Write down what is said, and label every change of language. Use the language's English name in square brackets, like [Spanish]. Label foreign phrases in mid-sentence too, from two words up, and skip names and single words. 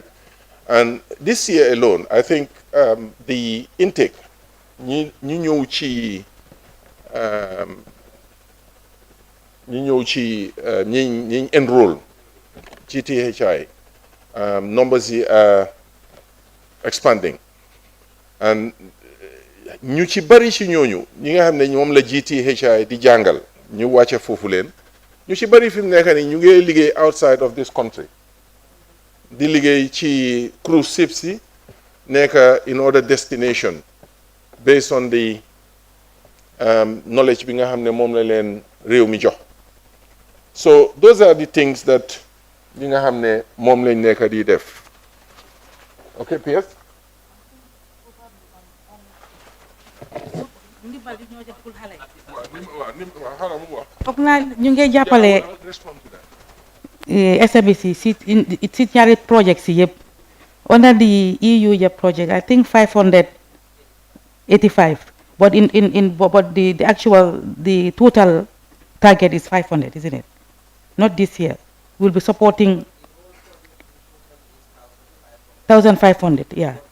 [English] And this year alone, I think the intake, enroll GTHI numbers are expanding, [Wolof] and ñu ci bari ci ñooñu ñi nga xam ne ñoom la GTHI di jàngal ñu wàcce foofu leen ñu ci bari fi mu nekk ni ñu ngi liggéey [English] outside of this country [Wolof] di liggéey ci [English] cruise ships [Wolof] yi nekk [English] in other destination based on the knowledge [Wolof] bi nga xam ne moom la leen réew mi jox. [English] So those are the things that [Wolof] li nga xam ne moom lañ nekk di def. [English] Okay, PS? [Wolof] foog naa ñu ngi jàppale SABC si ñaari project si yëpp [English] under the EU yëpp project I think 585 but but the actual the total target is 500, isn't it? Not this year. We'll be supporting 1,500, yeah.